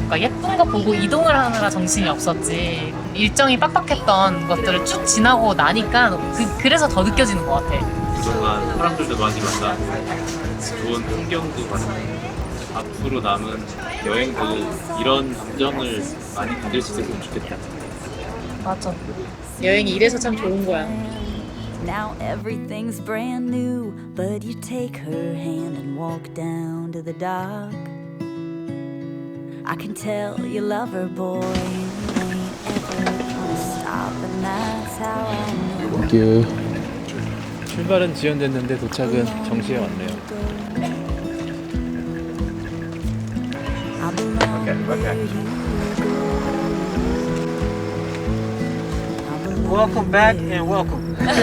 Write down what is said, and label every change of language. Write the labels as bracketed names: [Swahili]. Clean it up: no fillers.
[Korean] 그러니까 예쁜 거 보고 이동을 하느라 정신이 없었지. 일정이 빡빡했던 것들을 쭉 지나고 나니까 그래서 더 느껴지는 것 같아. 그동안 사람들도 많이 만나고 좋은 풍경도 봤고 앞으로 남은 여행도 이런 감정을 많이 가질 수 있었으면 좋겠다. 맞아. 여행이 이래서 참 좋은 거야. [English] Now everything's brand new, but you take her hand and walk down to the dock. I can tell you love her, boy. You ain't ever gonna stop, and that's how I know. Thank you. [Korean] 출발은 지연됐는데 도착은 정시에 왔네요. [English] Welcome back and welcome.